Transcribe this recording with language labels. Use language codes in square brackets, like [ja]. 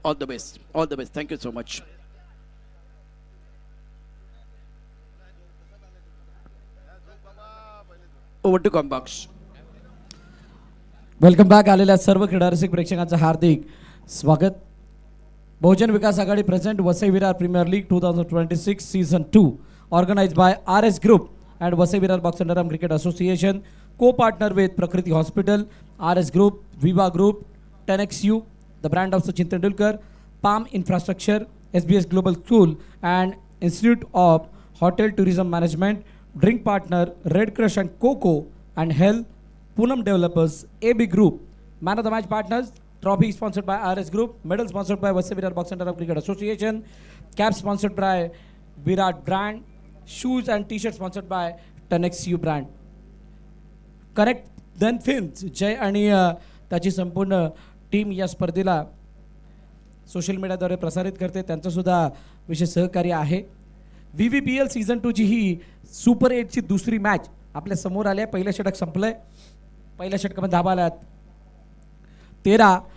[en] All the best, all the best. Thank you so much. Over to combox. Welcome back. [mr] आलेल्या सर्व क्रीडारसिक प्रेक्षकांचं हार्दिक स्वागत. [en] Bahujan Vikas Aghadi present Vasai Virar premier league 2026 season 2 organised by RS Group and Vasai Virar Box and Drum Cricket Association, co-partner with Prakriti Hospital, RS Group, Viva Group, 10XU, the brand of Sachin Tendulkar, Palm Infrastructure, SBS Global School and Institute of Hotel Tourism Management, drink partner Red Crush and Coco, and Hell, Poonam Developers, AB Group. Man of the match partners, trophy sponsored by RS Group, medal sponsored by Vasavirar Box Center of Cricket Association, cap sponsored by Virat brand, shoes and t-shirt sponsored by Tenex U brand. [mr] Correct then films जय आणि त्याची संपूर्ण team या स्पर्धेला social मीडियाद्वारे प्रसारित करते, त्यांचं सुद्धा विशेष सहकार्य आहे. VVPL सीझन 2 ची ही सुपर 8ची दुसरी मॅच आपल्या समोर आली आहे. पहिलं षटक संपलंय, पहिल्या षटकामध्ये धाबा आल्यात 13.